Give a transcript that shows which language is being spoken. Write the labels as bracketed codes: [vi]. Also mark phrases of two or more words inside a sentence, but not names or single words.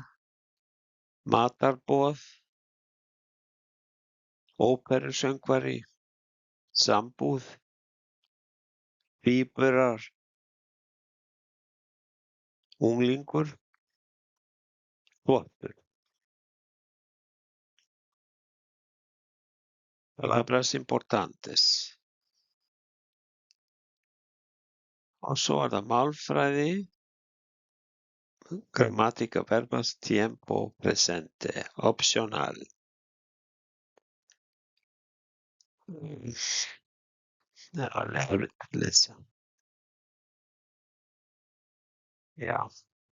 [is] Matarboð. Óperusöngvari. Sambúð. Tvíburar. Unglingur. Þvottur. [es] Palabras importantes. [is] Og svo er það málfræði. [es] Gramática verbas tiempo presente. [is] Optional. Það er alveg að lesa. Já.